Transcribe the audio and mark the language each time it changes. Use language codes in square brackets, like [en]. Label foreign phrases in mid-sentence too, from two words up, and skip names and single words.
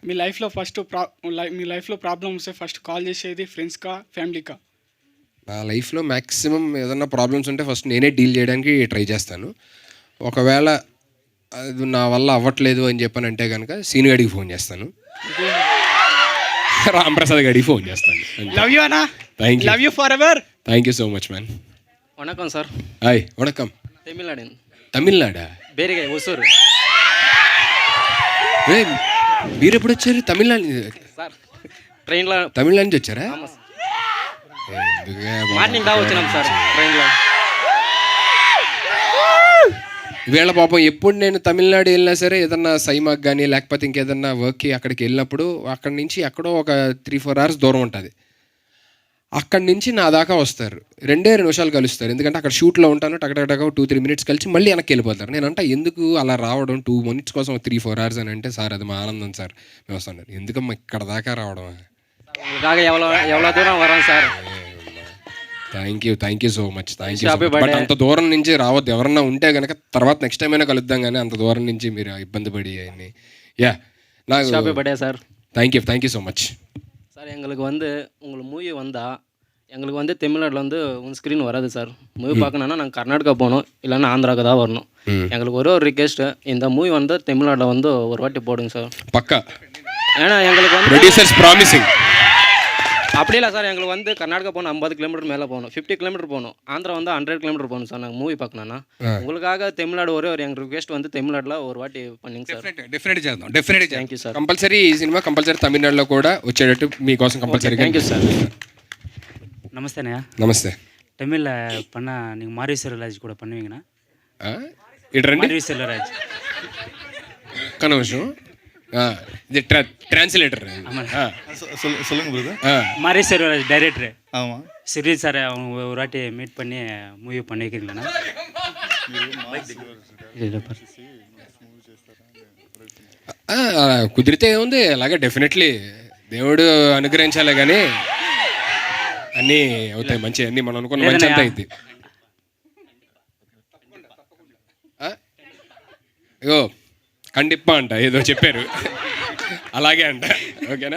[te] మీ లైఫ్లో ప్రాబ్లమ్ వస్తే [en] first call [te] చేసేది ఫ్రెండ్స్కా ఫ్యామిలీకా? నా లైఫ్లో మ్యాక్సిమం ఏదన్నా ప్రాబ్లమ్స్ ఉంటే ఫస్ట్ నేనే డీల్ చేయడానికి ట్రై చేస్తాను. ఒకవేళ అది నా వల్ల అవ్వట్లేదు అని చెప్పానంటే కనుక సీను గడికి ఫోన్ చేస్తాను, రాంప్రసాద్ గడికి ఫోన్ చేస్తాను. [en] love you అన్న. thank you. love you for ever. thank you so much man. [ta] வணக்கம் சார். [te] హాయ్. వణకం. తమిళనాడా? பேரிகை ஒசூர் మీరు ఎప్పుడు వచ్చారు? తమిళనాడు సార్. ట్రైన్లో తమిళనాడు నుంచి వచ్చారా? మార్నింగ్ దా వచ్చినాం సార్ ట్రైన్లో. వీళ్ళ పాపం ఎప్పుడు నేను తమిళనాడు వెళ్ళినా సరే ఏదన్నా సైమాకి కానీ లేకపోతే ఇంకేదన్నా వర్క్కి అక్కడికి వెళ్ళినప్పుడు అక్కడి నుంచి ఎక్కడో ఒక 3-4 hours దూరం ఉంటుంది. అక్కడి నుంచి నా దాకా వస్తారు, 2 నిమిషాలు కలుస్తారు. ఎందుకంటే అక్కడ షూట్లో ఉంటాను, టకటక 2-3 minutes కలిసి మళ్ళీ వెనక్కి వెళ్ళిపోతారు. నేనంటే ఎందుకు అలా రావడం 2 minutes కోసం 3-4 hours అని అంటే, సార్ అది మా ఆనందం సార్, మేము వస్తున్నారు. ఎందుకమ్మా ఇక్కడ దాకా రావడం? [ta] உங்களுக்காக எவ்வளோ தூரம் வரோம் சார். [en] thank you so much. [te] బట్ అంత దూరం నుంచి రావద్దు. ఎవరన్నా ఉంటే కనుక తర్వాత [en] next time [te] అయినా కలుద్దాం, కానీ అంత దూరం నుంచి మీరు ఇబ్బంది పడి అయ్యి. యా, నాకు [en] happy birthday சார். thank you so much [ta] சார். எங்களுக்கு உங்களுக்கு மூவி வந்தால் எங்களுக்கு தமிழ்நாட்டில் ஸ்க்ரீன் வராது சார். மூவி பார்க்கணுன்னா நாங்கள் கர்நாடகா போகணும், இல்லைன்னா ஆந்திராவுக்கு தான் வரணும். எங்களுக்கு ஒரு ரிக்வெஸ்ட்டு, இந்த மூவி தமிழ்நாட்டில் ஒரு வாட்டி போடுங்க சார். பக்கா. ஏன்னா எங்களுக்கு [en] producers promising. [ta] அப்படி இல்லை சார், எங்களுக்கு கர்நாடகா போகணும் 50 kilometer மேலே போகணும், 50 kilometer போகணும். ஆந்திரா 100 kilometer போகணும் சார். நாங்கள் மூவி பார்க்கணுன்னா உங்களுக்காக தமிழ்நாடு ஒரு எங்கள் ரிக்வெஸ்ட் தமிழ்நாட்டில் ஒரு வாட்டி பண்ணிங்க సార్. [te] డెఫినెట్గా చేద్దాం. [en] thank you సార్. [te] కంపల్సరీ ఈ సినిమా కంపల్సరీ తమిళనాడులో కూడా వచ్చేటట్టు మీకోసం కంపల్సరీ. [en] thank you సార్. [ta] நமஸ்தேண்ணா. [te] నమస్తే. [ta] தமிழில் பண்ணால் நீங்கள் மாரி செல்வராஜ் கூட பண்ணுவீங்கண்ணா? [te] ఇటు రండి. [ta] மாரி செல்வராஜ் [te] ఒక్క నిమిషం. ఇది ట్రాన్స్లేటర్. [ta] சொல்லுங்க பிரதர். மாரி செல்வராஜ் டைரக்டர். ஆமாம். சரி சார், அவங்க ஒரு வாட்டி மீட் பண்ணி மூவி பண்ணி வைக்கிறீங்களாண்ணா? [te] కుదిరితే ఉంది అలాగే, డెఫినెట్లీ దేవుడు అనుగ్రహించాలి, కానీ అన్నీ అవుతాయి మంచి, అన్నీ మనం అనుకున్న మంచి అంతా అయింది. ఇగో కండిప్ప అంట ఏదో చెప్పారు, అలాగే అంట. ఓకేనా?